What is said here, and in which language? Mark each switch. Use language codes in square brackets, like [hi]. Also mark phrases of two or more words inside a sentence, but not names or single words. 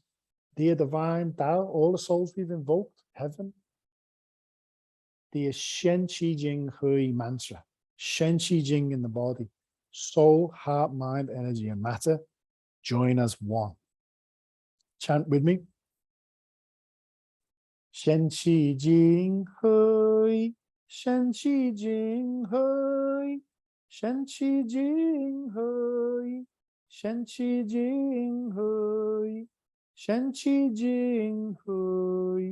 [en] Dear divine Tao, all the souls we've invoked, heaven. Dear [zh] 神气精汇 [en] mantra. [zh] 神气精 [en] in the body. Soul, heart, mind, energy, and matter. Join as one. Chant with me. [zh] 神气精汇. 神气精汇。神气精汇. 神气精汇. 神气精汇.